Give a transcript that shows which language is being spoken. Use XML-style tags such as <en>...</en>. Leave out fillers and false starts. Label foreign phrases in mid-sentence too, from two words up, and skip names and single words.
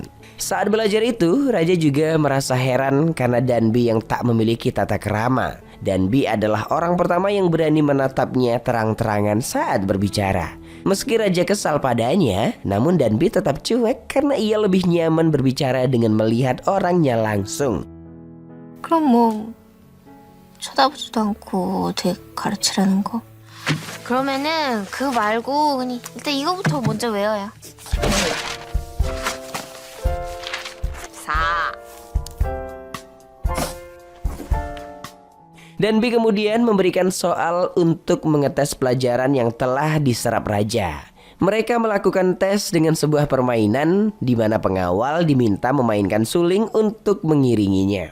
<id>Saat belajar itu, raja juga merasa heran karena Danby yang tak memiliki tata krama. Danby adalah orang pertama yang berani menatapnya terang-terangan saat berbicara. Meski raja kesal padanya, namun Danby tetap cuek karena ia lebih nyaman berbicara dengan melihat orangnya langsung.</id> <ko>그럼 뭐 쳐다보지도 않고 어떻게 가르치라는 거? 그러면은 그거 말고 그냥 일단 이거부터 먼저 외워야. 4.</ko> <id>Danby kemudian memberikan soal untuk mengetes pelajaran yang telah diserap raja. Mereka melakukan tes dengan sebuah permainan di mana pengawal diminta memainkan suling untuk mengiringinya.</id>